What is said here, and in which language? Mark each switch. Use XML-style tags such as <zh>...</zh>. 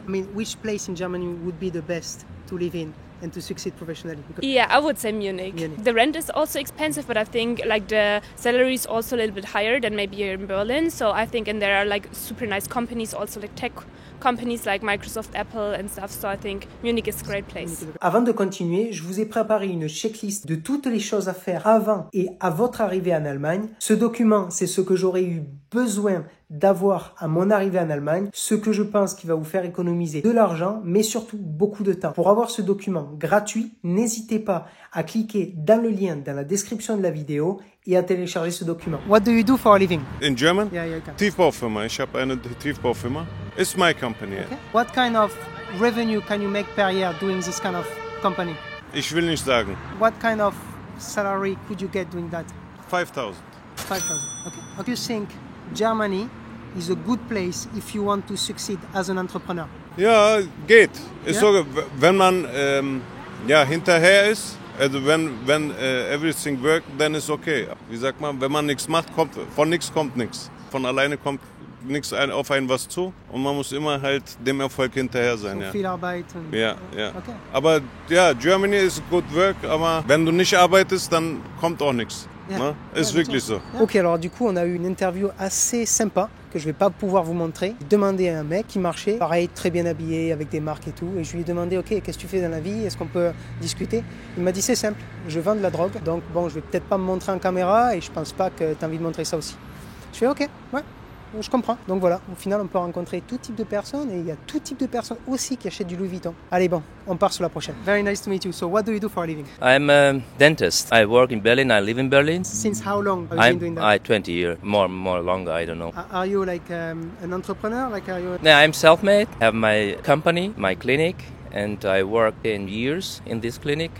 <en>I mean, which place in Germany would be the best to live in and to succeed professionally? Because Yeah, I would say Munich. Munich. The rent is also expensive, but I think like the salary is also a little bit higher than maybe here in Berlin. So I think, and there are like super nice companies, also like tech companies like Microsoft, Apple and stuff. So I think Munich is a great place.</en> <fr>Avant de continuer, je vous ai préparé une checklist de toutes les choses à faire avant et à votre arrivée en Allemagne. Ce document, c'est ce que j'aurais eu besoin d'avoir à mon arrivée en Allemagne, ce que je pense qui va vous faire économiser de l'argent, mais surtout beaucoup de temps. Pour avoir ce document gratuit, n'hésitez pas à cliquer dans le lien dans la description de la vidéo et à télécharger ce document.</fr> <en>What do you do for a living? In German? Yeah, you can.</en> <de>Tiefbaufirma. Ich habe eine Tiefbaufirma.</de> <en>It's my company. Okay. What kind of revenue can you make per year doing this kind of company?</en> <de>Ich will nicht sagen.</de> <en>What kind of salary could you get doing that? 5.000. 5,000. Okay. Do you think Germany is a good place if you want to succeed as an entrepreneur?</en> <de>Ja, geht. Ist Ja? so, wenn man hinterher ist, also wenn</de> <en>everything works,</en> <de>dann ist okay. Wie sagt man, wenn man nichts macht, von nichts kommt nichts. Von alleine kommt nichts auf einen was zu und man muss immer halt dem Erfolg hinterher sein. So Ja. viel Arbeit. Und Ja.</de> <en>Okay.</en> <de>Aber ja,</de> <en>Germany is good work,</en> <de>aber wenn du nicht arbeitest, dann kommt auch nichts. Ja. Ne? Ist wirklich so.</de> <fr>Ok, alors du coup, on a eu une interview assez sympa que je vais pas pouvoir vous montrer. J'ai demandé à un mec qui marchait, pareil, très bien habillé, avec des marques et tout. Et je lui ai demandé, ok, qu'est-ce que tu fais dans la vie? Est-ce qu'on peut discuter? Il m'a dit, c'est simple, je vends de la drogue. Donc bon, je vais peut-être pas me montrer en caméra et je pense pas que tu as envie de montrer ça aussi. Je fais, ok, ouais. je comprends. Donc voilà, au final, on peut rencontrer tout type de personnes et il y a tout type de personnes aussi qui achètent du Louis Vuitton. Allez, bon, on part sur la prochaine.</fr> <en>Very nice to meet you. So what do you do for a living? I'm a dentist. I work in Berlin. I live in Berlin. Since how long have you been doing that? 20 years, more longer. I don't know. Are you like an entrepreneur? Like are you? Yeah, I'm self-made. I have my company, my clinic, and I work 10 years in this clinic.</en>